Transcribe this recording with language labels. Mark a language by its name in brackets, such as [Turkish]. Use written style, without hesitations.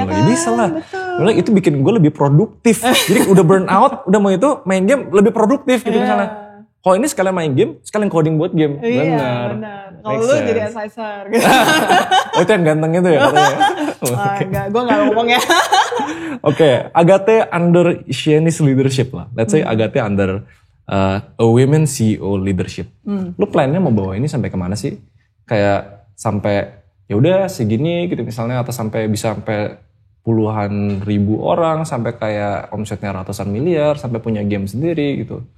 [Indonesian] Ya kan? Bisa lah. Betul. Itu bikin gue lebih produktif. Jadi udah burn out, udah mau itu main game lebih produktif gitu misalnya. Kalau ini sekalian main game, sekalian coding buat game. Benar. Kalau lu jadi advisor. Gitu. Oh itu yang ganteng itu ya katanya? Enggak, gue gak ngomong ya. [English] Oke, Agate under Chinese leadership lah. Let's say Agate under a women CEO leadership. [Indonesian] Lu plannya mau bawa ini sampai kemana sih? Kayak sampai ya udah segini gitu misalnya, atau sampai bisa sampai puluhan ribu orang, sampai kayak omsetnya ratusan miliar, sampai punya game sendiri gitu.